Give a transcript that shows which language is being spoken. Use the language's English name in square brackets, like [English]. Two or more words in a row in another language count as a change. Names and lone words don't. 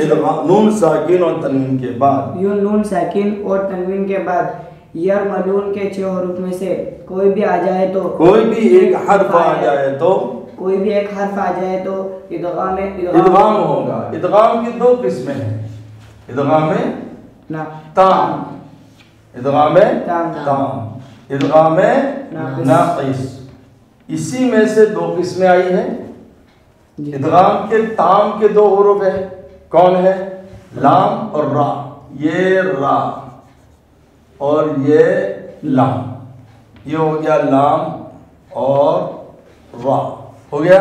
[Urdu] نون ساکن اور تنوین کے بعد یرملون کے 6 حروف میں سے کوئی بھی ایک حرف آ جائے تو ادغام ہوگا. ادغام کی 2 قسمیں ہیں. ادغام نا تام، ادغام تام، تام، ادغام ناقص۔ اسی میں سے دو قسمیں آئی ہیں۔ جی ادغام کے تام کے دو حروف ہیں، کون ہے؟ لام اور را۔ یہ را اور یہ لام، یہ ہو گیا لام اور را ہو گیا۔